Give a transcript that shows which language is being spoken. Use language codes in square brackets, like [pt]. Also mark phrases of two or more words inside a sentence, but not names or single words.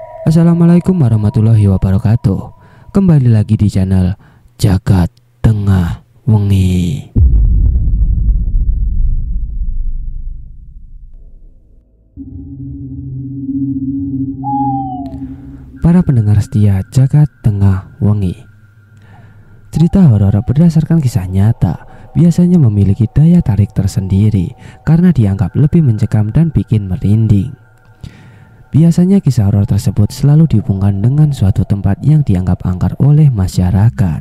[ar] السلام عليكم ورحمة الله وبركاته. [id] Kembali lagi di channel Jagat Tengah Wengi. Para pendengar setia Jagat Tengah Wengi, cerita horor berdasarkan kisah nyata biasanya memiliki daya tarik tersendiri karena dianggap lebih mencekam dan bikin merinding. Biasanya kisah horor tersebut selalu dihubungkan dengan suatu tempat yang dianggap angker oleh masyarakat.